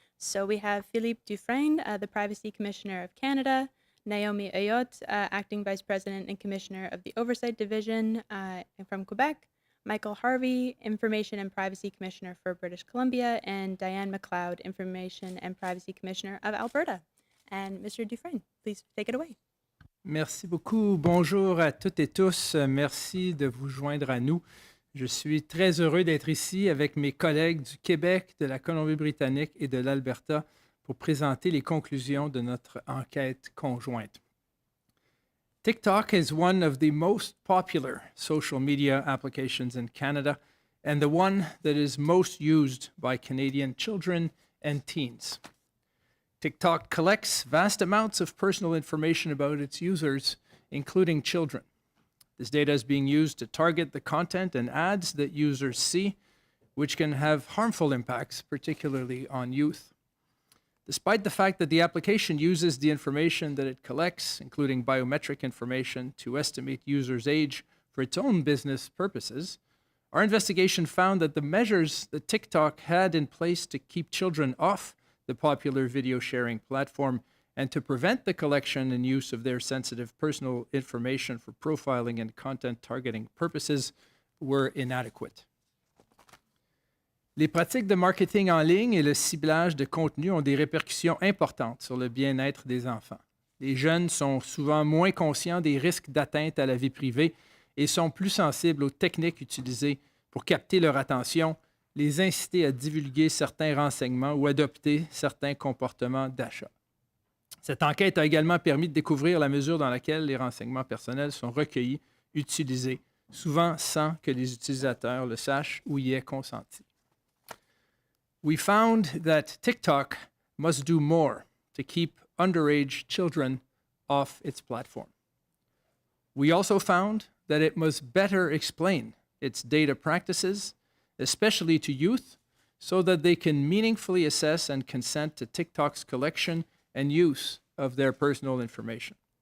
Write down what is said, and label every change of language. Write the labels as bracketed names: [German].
[English] So we have Philippe Dufresne, the Privacy Commissioner of Canada, Naomi Ayotte, Acting Vice President and Commissioner of the Oversight Division from Quebec, Michael Harvey, Information and Privacy Commissioner for British Columbia, and Diane McLeod, Information and Privacy Commissioner of Alberta. And Mr. Dufresne, please take it away. [French] Merci beaucoup. Bonjour à toutes et tous. Merci de vous joindre à nous. Je suis très heureux d'être ici avec mes collègues du Québec, de la Colombie-Britannique et de l'Alberta pour présenter les conclusions de notre enquête conjointe. [English] TikTok is one of the most popular social media applications in Canada and the one that is most used by Canadian children and teens. TikTok collects vast amounts of personal information about its users, including children. This data is being used to target the content and ads that users see, which can have harmful impacts, particularly on youth. Despite the fact that the application uses the information that it collects, including biometric information, to estimate users' age for its own business purposes, our investigation found that the measures that TikTok had in place to keep children off the popular video sharing platform and to prevent the collection and use of their sensitive personal information for profiling and content targeting purposes were inadequate. [French] Les pratiques de marketing en ligne et le ciblage de contenu ont des répercussions importantes sur le bien-être des enfants. Les jeunes sont souvent moins conscients des risques d'atteinte à la vie privée et sont plus sensibles aux techniques utilisées pour capter leur attention, les inciter à divulguer certains renseignements ou adopter certains comportements d'achat. Cette enquête a également permis de découvrir la mesure dans laquelle les renseignements personnels sont recueillis, utilisés, souvent sans que les utilisateurs le sachent ou y aient consenti. [English] We found that TikTok must do more to keep underage children off its platform. We also found that it must better explain its data practices, especially to youth, so that they can meaningfully assess and consent to TikTok's collection and use of their personal information.